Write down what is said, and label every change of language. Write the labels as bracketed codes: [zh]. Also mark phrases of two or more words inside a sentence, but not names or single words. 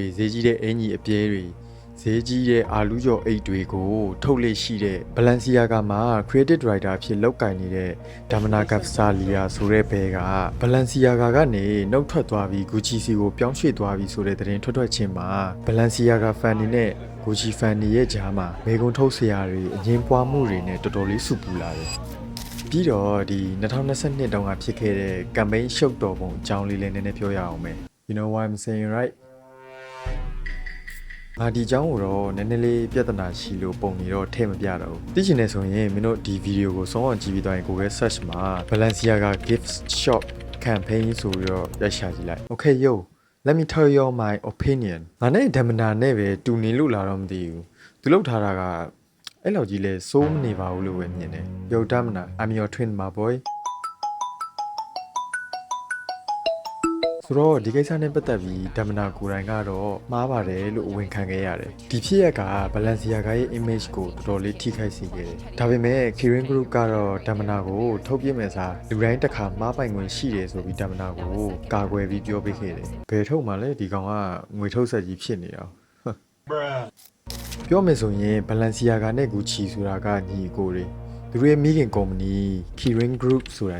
[my] ဈေးကြီးတဲ့အင်ကြီးအပြဲတွေဈေးကြီးတဲ့အာလူးကျော်အိတ်တွေကိုထုတ်လေ့ရှိတဲ့ Balenciaga မှာ [en] creative director [my] အဖြစ်လုပ်ကိုင်နေတဲ့ Damina Gvasalia ဆိုတဲ့ဘဲက Balenciaga ကနေနှုတ်ထွက်သွားပြီး Gucci စီကိုပြောင်းရွှေ့သွားပြီးဆိုတဲ့သတင်းထွက်ချင်းမှာ Balenciaga fan တွေနဲ့ Gucci fan တွေရဲ့ကြားမှာမေကွန်ထုတ်ဆရာတွေအငင်းပွားမှုတွေနဲ့တော်တော်လေးဆူပူလာတယ်ပြီးတော့ဒီ2022တုန်းကဖြစ်ခဲ့တဲ့ campaign ရှုပ်တော်ပုံအကြောင်းလေးလည်းနည်းနည်းပြောရအောင်မယ် [en] You know what I'm saying right [my] ငါဒီအကြောင်းကိုတော့နည်းနည်းလေးပြဿနာရှိလို့ပုံနေတော့ထည့်မပြတော့ဘူးသိချင်နေဆိုရင်မင်းတို့ဒီဗီဒီယိုကိုစောင့်ကြည့်ပြီးသွားရင် Google search မှာ Balenciaga gift shop campaign ဆိုပြီးတော့ရိုက်ရှာကြည့်လိုက် [en] Okay yo Let me tell you my opinion [my] ငါနဲ့ဒမနာနဲ့ပဲတူနေလို့လာတော့မသိဘူးသူလောက်ထားတာကအဲ့လောက်ကြီးလဲစိုးမနေပါဘူးလို့ပဲမြင်တယ် [en] Yo Damina I'm your twin my boy [my] ဆိုတော့ဒီကိစ္စနဲ့ပတ်သက်ပြီးဒမနာကိုယ်တိုင်ကတော့မှားပါတယ်လို့အဝင်ခံခဲ့ရတယ်ဒီဖြစ်ရက်က Balenciaga ရဲ့ image ကိုတော်တော်လေးထိခိုက်စေခဲ့တယ်ဒါပေမဲ့ Kirin Group ကတော့ဒမနာကိုထုတ်ပြမဲ့စားလူတိုင်းတစ်ခါမှားပိုင်ခွင့်ရှိတယ်ဆိုပြီးဒမနာကိုကာကွယ်ပြီးပြောပေးခဲ့တယ်ဘယ်ထုတ်မှလဲဒီကောင်ကငွေထုတ်ဆက်ကြီးဖြစ်နေတာပြောမယ်ဆိုရင် Balenciaga နဲ့ Gucci ဆိုတာကညီအကိုတွေသူတို့ရဲ့မိခင်ကုမ္ပဏီ Kirin Group ဆိုတာ